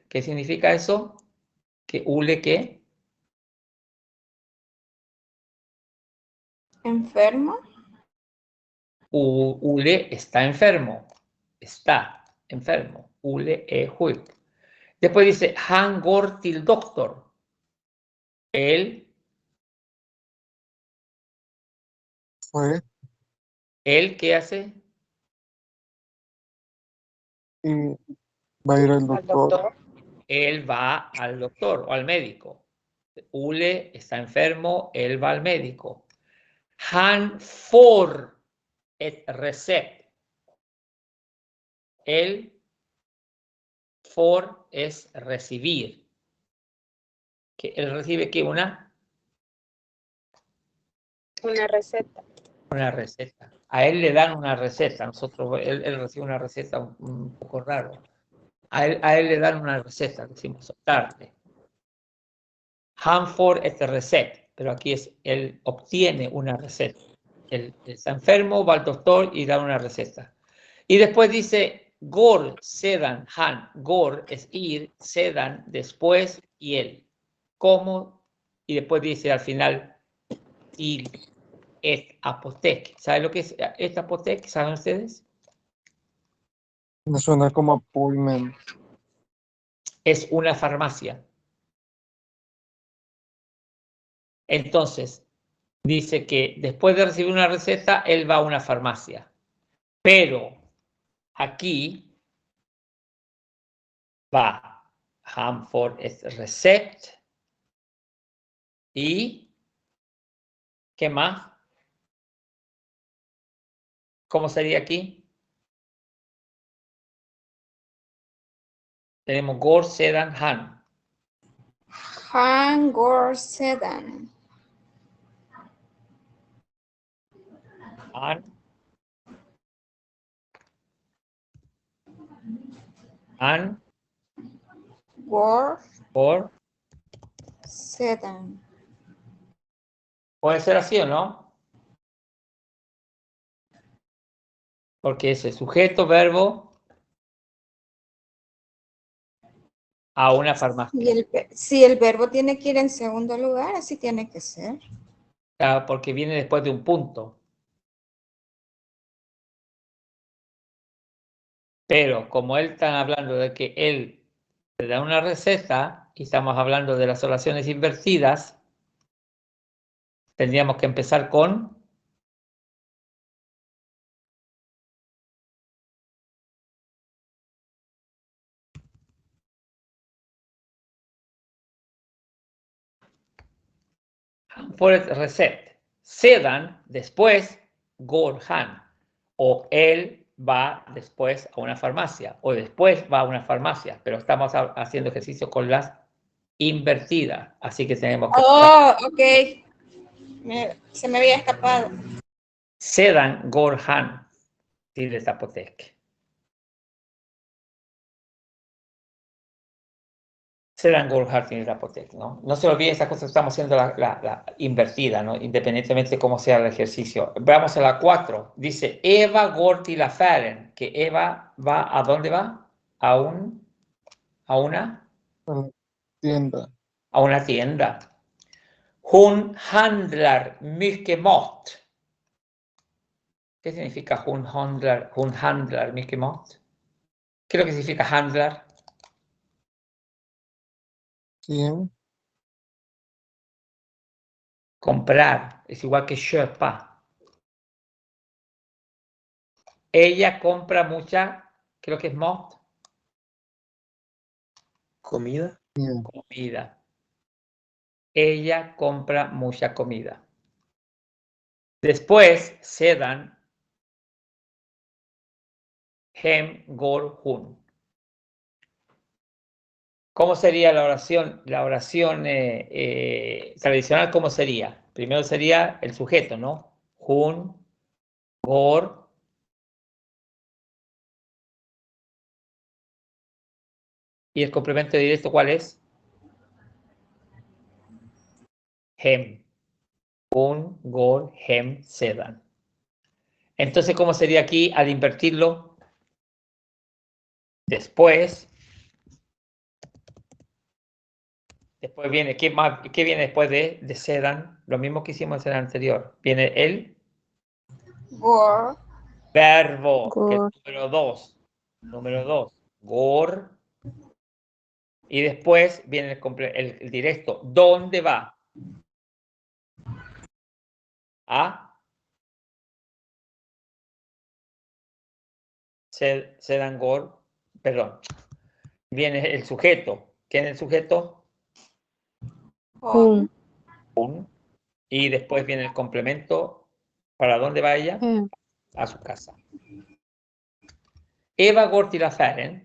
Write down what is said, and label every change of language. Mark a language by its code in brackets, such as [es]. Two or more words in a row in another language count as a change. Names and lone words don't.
[es] ¿Qué significa eso? Que Ule, ¿qué? ¿Enfermo? Ule está enfermo. Está enfermo. [sv] Ule e sjuk. [es] Después dice [sv] Han går till doktor. [es] Él Fue ¿qué hace? y va a ir al Al doctor. doctor. Él va al doctor o al médico. Ule está enfermo, él va al médico. [sv] Han får ett recept. [es] Él, får es recibir. ¿Que él recibe qué? Una receta. receta. A él le dan una receta. Él recibe una receta un poco raro. A él le dan una receta, decimos tarde. [sv] Han får ett recept, [es] pero aquí es él obtiene una receta. Él está enfermo, va al doctor y da una receta. Y después dice [sv] går, sedan, han. [es] Går es ir, sedan después y él. ¿Cómo? Y después dice al final [sv] till ett apotek. [es] ¿Saben lo que es [sv] ett apotek? [es] ¿Saben ustedes? Me suena como appointment. Es una farmacia. Entonces, dice que después de recibir una receta, él va a una farmacia. Pero aquí va [sv] han får ett recept [es] y ¿qué más? ¿Cómo sería aquí? Tenemos [sv] går, sedan, han. Han går sedan. Han. Han. Går [es] Por. sedan. Puede ser así o no. Porque es el sujeto, verbo a una farmacia. Si el verbo tiene que ir en segundo lugar, así tiene que ser. Claro, porque viene después de un punto. Pero como él está hablando de que él le da una receta y estamos hablando de las oraciones invertidas, Tendríamos que empezar con Forest Reset. Sedan, después [sv] går han. [es] O él va después a una farmacia. O después va a una farmacia. Pero estamos haciendo ejercicio con las invertidas. Así que tenemos que... Oh, ok. Se me había escapado. [sv] Sedan går han till ett apotek. Sedan går han till ett apotek, [es] ¿no? No se olviden estas cosas, estamos haciendo la invertida, ¿no? Independientemente de cómo sea el ejercicio. Vamos a la 4. Dice, [sv] Eva går till affären. [es] Que Eva va, ¿a dónde va? A una Tienda. a una tienda. [sv] Hon handlar mycket mat. [es] ¿Qué significa [sv] hon handlar mycket mat? [es] ¿Qué es lo que significa handlar? Sí. Comprar, es igual que köpa. Ella compra mucha, creo que es mat. Comida. Comida. Ella compra mucha comida. Después, [sv] sedan, hem går hon. [es] ¿Cómo sería la oración? La oración tradicional, ¿cómo sería? Primero sería el sujeto, ¿no? [sv] Hon, går. [es] ¿Y el complemento directo cuál es? Hem. [sv] Hon, går, hem, sedan. [es] Entonces, ¿cómo sería aquí al invertirlo? Después viene, ¿qué viene después de sedan? Lo mismo que hicimos en el anterior. Viene el Går. verbo, que es Går. número 2. Número 2, går. Y después viene el directo. ¿Dónde va? A [sv] sedan, går. [es] Perdón. Viene el sujeto. ¿Quién es el sujeto? Hon. Y después viene el complemento. ¿Para dónde va ella? Hem. A su casa. [sv] Eva går till affären.